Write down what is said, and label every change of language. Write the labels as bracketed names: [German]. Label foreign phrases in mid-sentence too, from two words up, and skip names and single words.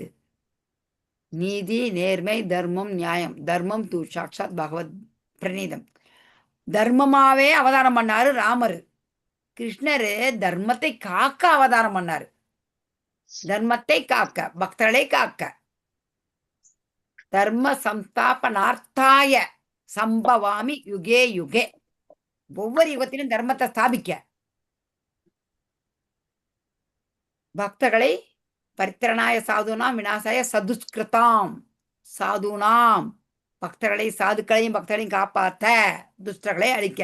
[Tamil] நீதி, நேர்மை, தர்மம், நியாயம். [Sanskrit] धर्मं तु साक्षात् भगवत् प्रणीतम्. [Tamil] தர்மமாவே அவதாரம் பண்ணாரு ராமர். கிருஷ்ணரு தர்மத்தை காக்க அவதாரம் பண்ணாரு. தர்மத்தை காக்க, பக்தர்களை காக்க. [Sanskrit] धर्म संस्थापनार्थाय सम्भवामि युगे युगे. [Tamil] ஒவ்வொரு யுகத்திலும் தர்மத்தை ஸ்தாபிக்க, பக்தர்களை [Sanskrit] परित्राणाय साधूनां विनाशाय चदुष्कृताम्. [Tamil] சாதுனாம் பக்தர்களை, சாதுக்களையும் பக்தர்களையும் காப்பாற்ற, துஷ்டர்களை அழிக்க.